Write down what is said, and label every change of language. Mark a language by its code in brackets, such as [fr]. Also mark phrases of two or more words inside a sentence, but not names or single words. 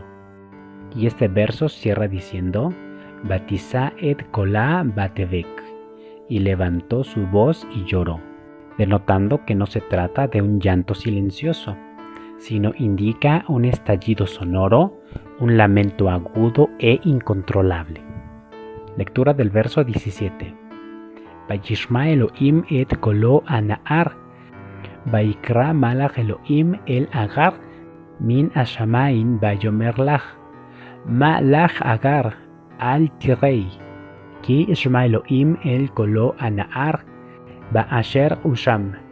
[es] Y este verso cierra diciendo: [he] ותשא את קולה ותבך, [es] y levantó su voz y lloró, denotando que no se trata de un llanto silencioso, sino indica un estallido sonoro, un lamento agudo e incontrolable. Lectura del verso 17. [he] וישמע אלהים את קול הנער, ויקרא מלאך אלהים אל הגר, מן השמים ויאמר לה, מה לך הגר, אל תיראי, כי שמע אלהים אל קול הנער, באשר הוא שם.